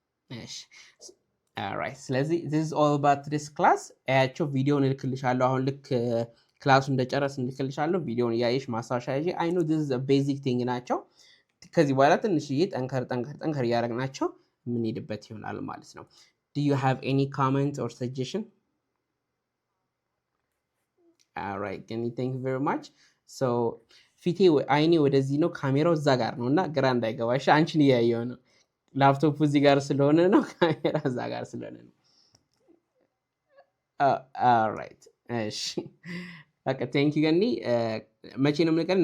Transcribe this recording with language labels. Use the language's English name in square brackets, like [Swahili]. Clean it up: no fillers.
[Amharic] እሺ alright ስለዚህ [English] this is all about this class። [Amharic] አያቸው ቪዲዮውን እልክልሻለሁ። አሁን ልክ ክላሱ እንደጨረስ እልክልሻለሁ። ቪዲዮውን እያየሽ ማስታወሻ ያዢ። [English] I know this is a basic thing [Amharic] ናቸው። ከዚህ በኋላ ትንሽዬ ጠንከር እያደረግናቸው የምንሄድበት ይሆናል ማለት ነው። [English] Do you have any comment or suggestion? Alright, thank you very much. [Amharic] So ፊቴ አይኔ ወደዚህ ነው፣ ካሜራው እዛ ጋር ነው እና ግራ እንዳይገባሽ አንቺን እያየሁ ነው። ላፕቶፕ እዚህ ጋር ስለሆነ ነው፣ ካሜራ እዛ ጋር ስለሆነ ነው። alright እሺ በቃ ቴንክ ዩ ገኒ። መቼ ነው የምንገናኝ?